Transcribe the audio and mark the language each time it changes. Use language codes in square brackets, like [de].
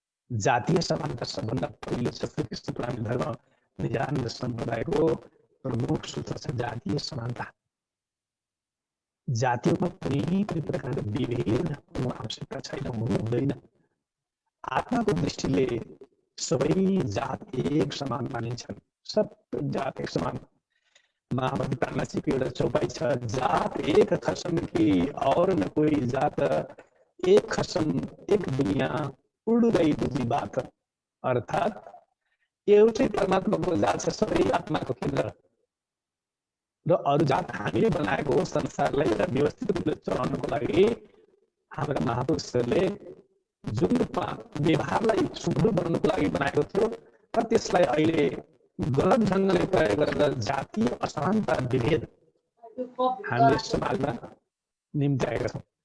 [ne] जातीय समानता सबभन्दा पहिलो छ श्रीकृष्ण प्रणामी धर्म निजानन्द सम्प्रदायको प्रमुख सूत्र छ जातीय समानता। जातिमा कुनै पनि प्रकारको विभेद हुनु आवश्यकता छैन, हुनु हुँदैन। आत्माको दृष्टिले सबै जात एक समान मानिन्छन्, सब जात एक समान। महामती प्राणनाथजीको एउटा चौपाई छ, [hi] जात एक खसम की और न कोई जात, एक खसम एक दुनिया उड़ गई दूजी बात। [ne] अर्थात एउटै परमात्माको जात छ, सबै आत्माको केन्द्र र अरू जात हामीले बनाएको हो। संसारलाई एउटा व्यवस्थित रूपले चलाउनको लागि हाम्रा महापुरुषहरूले जुन रूपमा व्यवहारलाई सुदृढ बनाउनको लागि बनाएको थियो, र त्यसलाई अहिले गलत ढङ्गले प्रयोग गरेर जातीय असमानता विभेद हामीले समाजमा निम्त्याएका छौँ।